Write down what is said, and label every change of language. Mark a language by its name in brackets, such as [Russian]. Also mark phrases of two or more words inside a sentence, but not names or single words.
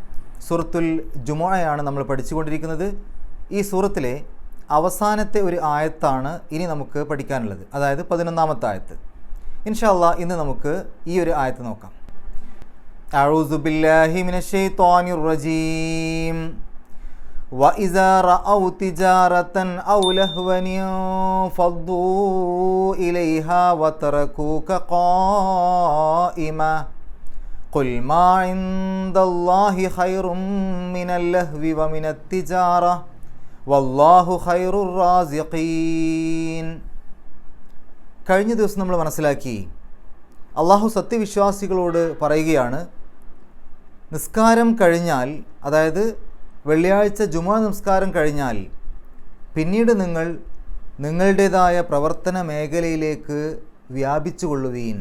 [Malayalam] സൂറത്തുൽ ജുമുഅയാണ് നമ്മൾ പഠിച്ചുകൊണ്ടിരിക്കുന്നത്. ഈ സൂറത്തിലെ അവസാനത്തെ ഒരു ആയത്താണ് ഇനി നമുക്ക് പഠിക്കാനുള്ളത്, അതായത് 11-ാമത്തെ ആയത്ത്. [Arabic] إن شاء الله [Malayalam] ഇന്ന് നമുക്ക് ഈ ഒരു ആയത്ത് നോക്കാം. [Arabic] أعوذ بالله من الشيطان الرجيم. وَإِذَا رَأَوْا تِجَارَةً أَوْ لَهْوًا انفَضُّوا إِلَيْهَا وَتَرَكُوكَ قَائِمًا قُلْ مَا عِندَ اللَّهِ خَيْرٌ مِّنَ اللَّهْوِ وَمِنَ التِّجَارَةِ وَاللَّهُ خَيْرُ الرَّازِقِينَ. [Malayalam] കഴിഞ്ഞ ദിവസം നമ്മൾ മനസ്സിലാക്കി, അള്ളാഹു സത്യവിശ്വാസികളോട് പറയുകയാണ്, നിസ്കാരം കഴിഞ്ഞാൽ, അതായത് വെള്ളിയാഴ്ച ജുമുഅ നമസ്കാരം കഴിഞ്ഞാൽ പിന്നീട് നിങ്ങൾ നിങ്ങളുടേതായ പ്രവർത്തന മേഖലയിലേക്ക് വ്യാപിച്ചു കൊള്ളുവീൻ.